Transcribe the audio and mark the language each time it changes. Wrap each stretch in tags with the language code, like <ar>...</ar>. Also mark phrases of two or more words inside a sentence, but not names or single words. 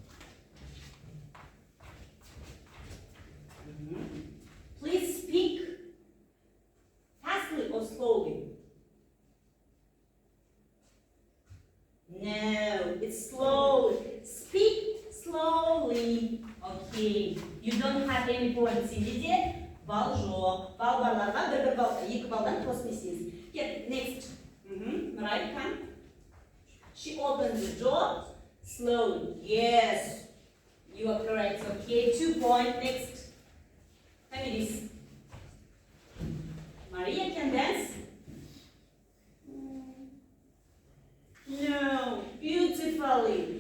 <en>Please speak fastly or slowly. No, it's slowly. Speak slowly. Okay. You don't have any points.</en> <kk>Сидите. Бал жоқ. Балларға бір балл, 2 балдан қосмайсыз.</kk> <en>Get next. Right, come. She opens the door slowly. Yes, you are correct. Okay, 2 points. Next. Families. Maria can dance. No, beautifully.</en>